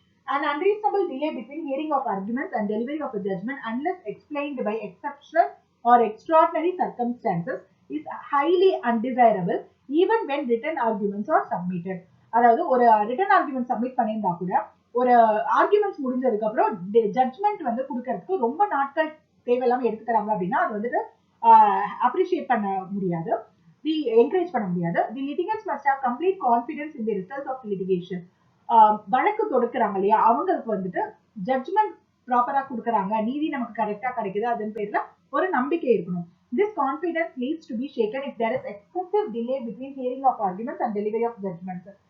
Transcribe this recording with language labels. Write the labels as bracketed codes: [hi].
[en] An unreasonable delay between hearing of arguments and delivery of a judgment, unless explained by exceptional or extraordinary circumstances, is highly undesirable even when written arguments are submitted. [ta] அதாவது ஒரு return argument submit பண்ணியிருந்தா கூட ஒரு arguments முடிஞ்சதுக்கு அப்புறம் judgement வந்து கொடுக்கறதுக்கு ரொம்ப நாட்கள் தேவையில்லாம எடுத்துக்கிறாங்க அப்படின்னா அது வந்துட்டு அப்ரிஷியேட் பண்ண முடியாது, என்கரேஜ் பண்ண முடியாது. [en] The litigants must have complete confidence in the results of litigation. [ta] வழக்கு தொடுக்கிறாங்க இல்லையா, அவங்களுக்கு வந்துட்டு ஜட்மெண்ட் ப்ராப்பரா கொடுக்குறாங்க, நீதி நமக்கு கரெக்டா கிடைக்குது, அதன் பேர்ல ஒரு நம்பிக்கை இருக்கணும். [en] This confidence needs to be shaken if there is excessive delay between hearing of arguments and delivery of judgments.